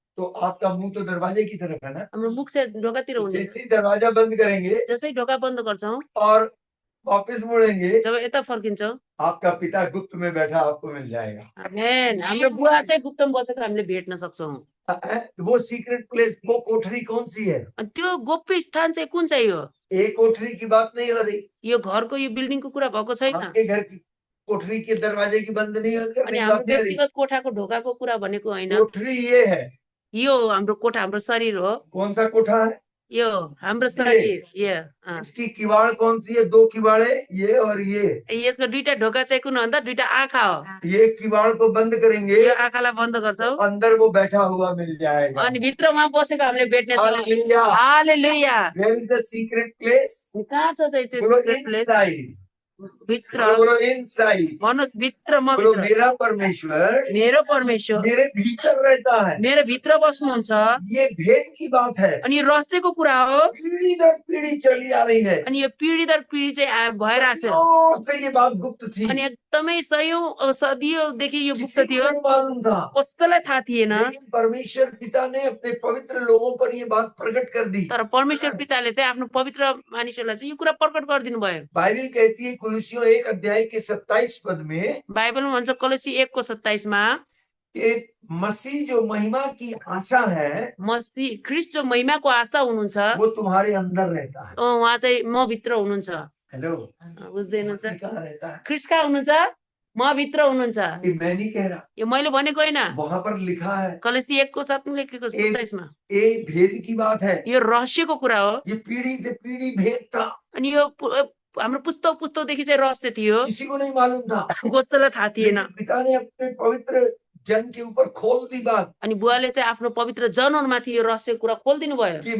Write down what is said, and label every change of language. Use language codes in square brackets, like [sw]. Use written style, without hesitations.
[hi] तो आपका मुंह तो दरवाजे की तरफ है ना। [ne] हाम्रो मुख चाहिँ ढोकातिर [hi] तो [ne] हुने। [hi] जैसे ही दरवाजा बंद करेंगे [ne] जसै ढोका बन्द गर्छौं [hi] और वापस मुड़ेंगे, [ne] जब यता फर्किन्छौं, [hi] आपका पिता गुप्त में बैठा आपको मिल जाएगा। आमेन। [ne] हाम्रो बुवा चाहिँ गुप्तमा बसेको हामीले भेट्न सक्छौं। [hi] वो सीक्रेट प्लेस, वो कोठरी कौन सी है? [ne] त्यो गोप्य स्थान चाहिँ कुन चाहिँ हो? [hi] एक कोठरी की बात नहीं हो रही। [ne] यो घरको, यो बिल्डिङको कुरा भएको छैन। [hi] आपके घर की कोठरी के दरवाजे की बंद नहीं [ne] अनि [hi] करने की [ne] हाम्रो [hi] बात नहीं हो रही। [ne] व्यक्तिगत कोठाको ढोकाको कुरा भनेको होइन। [hi] कोठरी ये है। [ne] यो हाम्रो कोठा, हाम्रो शरीर हो। [hi] कौन सा कोठा है? [ne] यो हाम्रो शरीर। [hi] इसकी किवाड़ कौन सी है? 2 किवाड़े, ये और ये। [ne] यसको दुईटा ढोका चाहिँ कुन भन्दा दुईटा आँखा हो। [hi] ये किवाड़ को बंद करेंगे, [ne] यो आँखालाई बन्द गर्छौं, [hi] तो अंदर वो बैठा हुआ मिल जाएगा। [ne] अनि भित्र उहाँ बसेको हामीले भेट्ने। हालेलुया। हालेलुया। [en] Where is the secret place? [ne] कहाँ छ चाहिँ त्यो [hi] बोलो [en] Secret place? inside। [ne] भित्र [hi] बोलो इनसाइड। [ne] भन्नुहोस् भित्र म [hi] बोलो [ne] भित्र [hi] मेरा परमेश्वर [ne] मेरो परमेश्वर [hi] मेरे भीतर रहता है। [ne] मेरो भित्र बस्नुहुन्छ [hi] ये भेद की बात है, [ne] अनि यो रहस्यको कुरा हो [hi] पीढ़ी दर पीढ़ी चली आ रही है। [ne] अनि यो पिढी दर पिढी चाहिँ भइरहेको छ [hi] सदियों से ये बात गुप्त थी, [ne] अनि एकदमै सयौं सदियोदेखि यो गुप्त [hi] किसी को [ne] थियो [hi] नहीं मालूम था, [ne] कसैलाई थाहा थिएन [hi] लेकिन परमेश्वर पिता ने अपने पवित्र लोगों पर ये बात प्रकट कर दी। [ne] तर परमेश्वर पिताले चाहिँ आफ्नो पवित्र मानिसहरूलाई चाहिँ यो कुरा प्रकट गरिदिनु भयो। [hi] बाइबल कहती है कुलुसियों 1 अध्याय के 27 पद में [ne] बाइबलमा भन्छ कलोसी 1:27 मा [hi] कि मसीह जो महिमा की आशा है [ne] मसीह ख्रीष्ट जो महिमाको आशा हुनुहुन्छ [hi] वो तुम्हारे अंदर रहता है। [ne] उहाँ चाहिँ म भित्र हुनुहुन्छ। [en] hello, [ne] बुझ्दै हुनुहुन्छ? [hi] मसीह कहाँ रहता है? [ne] ख्रीष्ट कहाँ हुनुहुन्छ? म भित्र हुनुहुन्छ। [hi] ये मैं नहीं कह रहा, [ne] यो मैले भनेको होइन, [hi] वहां पर लिखा है। [ne] कलोसी 1:7 मा लेखेको 27 मा [hi] ये भेद की बात है, [ne] यो रहस्यको कुरा हो। [hi] ये पीढ़ी से पीढ़ी भेद था, [ne] अनि यो हाम्रो पुस्तौदेखि चाहिँ रहस्य थियो, [hi] किसी को नहीं मालूम था, [ne] कसैलाई थाहा थिएन। [hi] लेकिन पिता ने अपने पवित्र जन के ऊपर खोल दी बात [ne] अनि बुवाले चाहिँ आफ्नो पवित्र जनहरूमाथि यो रहस्य कुरा खोलिदिनु भयो।